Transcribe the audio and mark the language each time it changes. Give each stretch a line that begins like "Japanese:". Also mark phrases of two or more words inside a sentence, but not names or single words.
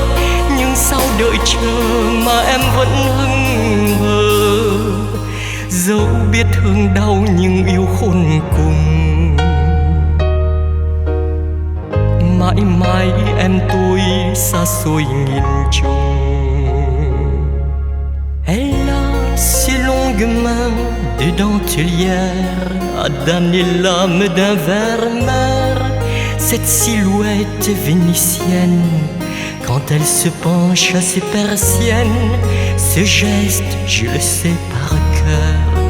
Vietnamese: Nhưng sao đợi chờ mà em vẫn hững hờ, dẫu biết thương đau nhưng yêu khôn cùng. Mãi mãi em tôi xa xôi nhìn chung.
French: Elle a ses longues mains de dentelière à damner l'âme d'un ver-mer. Cette silhouette vénitienne, quand elle se penche à ses persiennes, ce geste je le sais par cœur.